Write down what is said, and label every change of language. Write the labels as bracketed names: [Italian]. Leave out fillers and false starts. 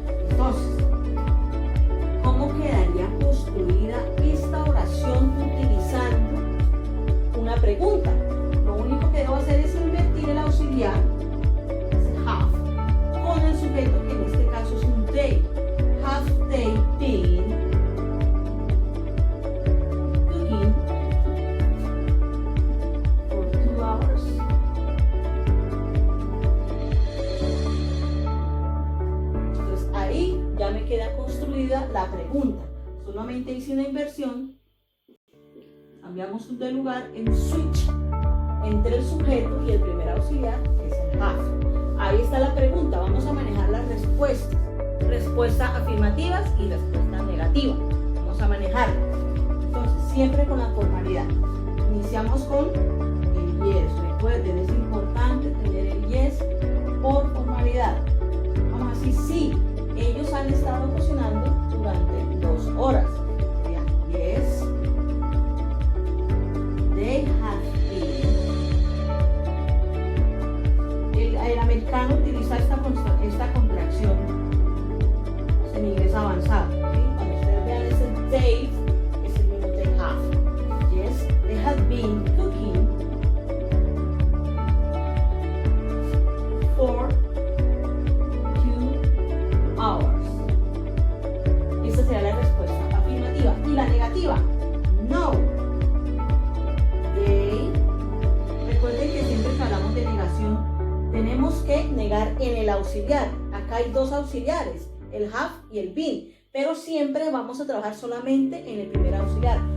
[Spanish] Entonces, ¿cómo quedaría construida esta oración utilizando una pregunta? Lo único que debo hacer es invertir el auxiliar, have, con el sujeto que en este caso es un they. [English] Have they been cooking for 2 hours? [Spanish] Entonces ahí ya me queda construida la pregunta. Solamente hice una inversión, cambiamos de lugar en switch entre el sujeto y el primer auxiliar, que es el have. Ahí está la pregunta. Vamos a manejar las respuestas. Respuestas afirmativas y respuestas negativas. Vamos a manejarlas. Entonces, siempre con la formalidad. Iniciamos con el yes. Recuerden, es importante tener el yes por formalidad. Vamos a decir, sí, ellos han estado cocinando durante 2 horas. Vean, [English] yes, they have been. [Spanish] El americano utiliza esta contracción en inglés avanzado. ¿Sí? Cuando ustedes vean ese they, es el mismo they have. [English] Yes, they have been cooking for 2 hours. [Spanish] Esa sería la respuesta afirmativa. Y la negativa, no. They, recuerden que siempre que hablamos de negación, tenemos que negar en el auxiliar. Acá hay 2 auxiliares, el have y el been, pero siempre vamos a trabajar solamente en el primer auxiliar.